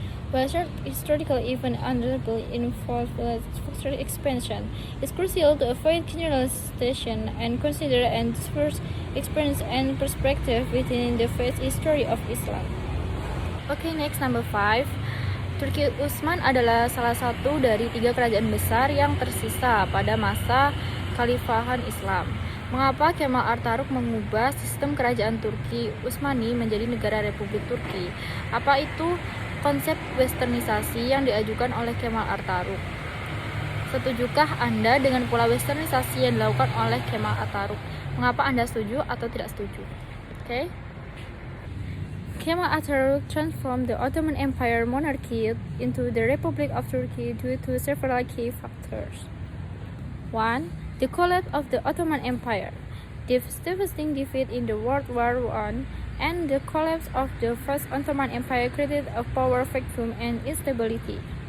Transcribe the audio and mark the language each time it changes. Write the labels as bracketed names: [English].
[English] While historical events undoubtedly involve structural expansion, it's crucial to avoid generalization and consider a diverse experience and perspective within the vast history of Islam. Okay, next number 5. [Indonesian] Turki Utsman adalah salah satu dari 3 kerajaan besar yang tersisa pada masa Khalifahan Islam. Mengapa Kemal Atatürk mengubah sistem kerajaan Turki Utsmani menjadi negara Republik Turki? Apa itu konsep westernisasi yang diajukan oleh Kemal Atatürk? Setujukah Anda dengan pola westernisasi yang dilakukan oleh Kemal Atatürk? Mengapa Anda setuju atau tidak setuju? Oke. Okay? [English] Kemal Atatürk transformed the Ottoman Empire monarchy into the Republic of Turkey due to several key factors. 1. The collapse of the Ottoman Empire. The devastating defeat in the World War I and the collapse of the First Ottoman Empire created a power vacuum and instability.